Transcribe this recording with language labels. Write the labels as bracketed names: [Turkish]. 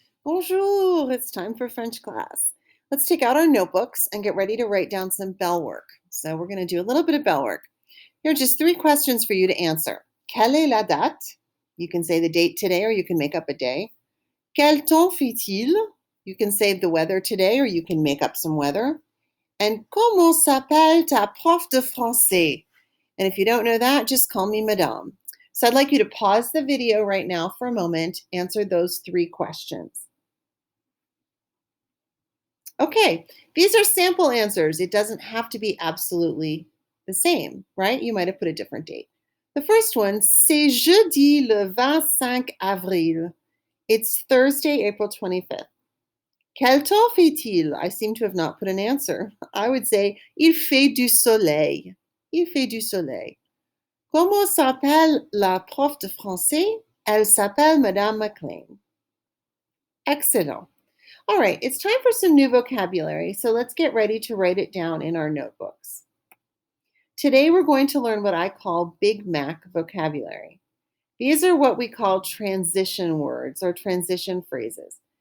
[English] Bonjour, it's time for French class. Let's take out our notebooks and get ready to write down some bell work. So we're going to do a little bit of bell work. Here are just three questions for you to answer. [French] Quelle est la date? [English] You can say the date today or you can make up a day. [French] Quel temps fait-il? [English] You can say the weather today or you can make up some weather. [French] And comment s'appelle ta prof de français? [English] And if you don't know that, just call me Madame. So I'd like you to pause the video right now for a moment, answer those three questions. Okay, these are sample answers. It doesn't have to be absolutely the same, right? You might have put a different date. The first one, [French] c'est jeudi le 25 avril. [English] It's Thursday, April 25th. [French] Quel temps fait-il? [English] I seem to have not put an answer. I would say, [French] il fait du soleil. Il fait du soleil. Comment s'appelle la prof de français? Elle s'appelle Madame McLean. [English] Excellent. All right, it's time for some new vocabulary, so let's get ready to write it down in our notebooks. Today we're going to learn what I call Big Mac vocabulary. These are what we call transition words or transition phrases.